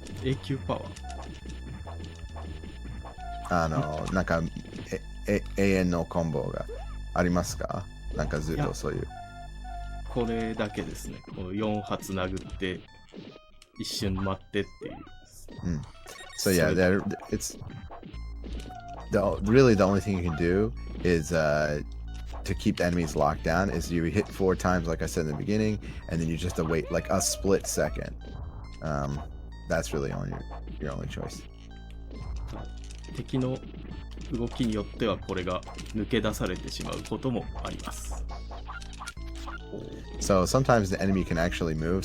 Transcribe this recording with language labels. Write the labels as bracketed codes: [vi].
[ja] 永久パワーなんか永遠のコンボがありますか？なんかずっとそういう。これだけですね。この4発殴って一瞬待ってっていう。 [en] So yeah, it's really the only thing you can do is to keep the enemies locked down is you hit 4 times like I said in the beginning, and then you just have to wait like a split second. That's really your only choice. [ja] 敵の動きによってはこれが抜け出されてしまうこともあります。 [en] So sometimes the enemy can actually move.